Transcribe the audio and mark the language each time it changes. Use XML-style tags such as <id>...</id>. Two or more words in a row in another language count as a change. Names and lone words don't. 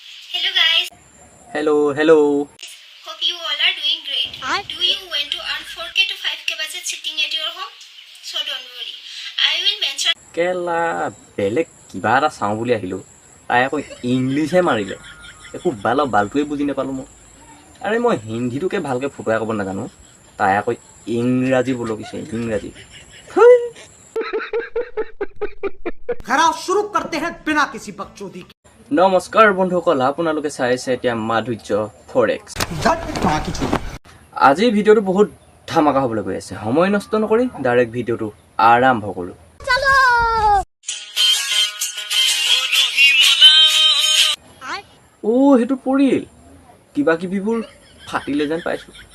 <en>Hello guys, Hello. hope you all are doing great. Do you want to earn 4k to 5k budget sitting at your home? So don't worry, I will mention</en> <as>কেলা বেলেগ কিবা এটা চাওঁ বুলি আহিলোঁ তাই আকৌ ইংলিছহে মাৰিলে একো বালটোৱে বুজি নাপালোঁ মই আৰে মই হিন্দীটোকে ভালকৈ ফুটুৱাই ক'ব নাজানো তাই আকৌ ইংৰাজী বলকিছে ইংৰাজী</as> <hi>खराब शुरू करते हैं बिना किसी बकचोदी के।</hi> <as>নমস্কাৰ বন্ধুসকল আপোনালোকে চাই আছে এতিয়া মাধুৰ্য ফৰেক্স আজি ভিডিঅ'টো বহুত ধামাকা হ'বলৈ গৈ আছে সময় নষ্ট নকৰি ডাইৰেক্ট ভিডিঅ'টো আৰম্ভ কৰোঁ সেইটো পৰিল কিবা কিবিবোৰ ফাটিলে যেন পাইছোঁ</as>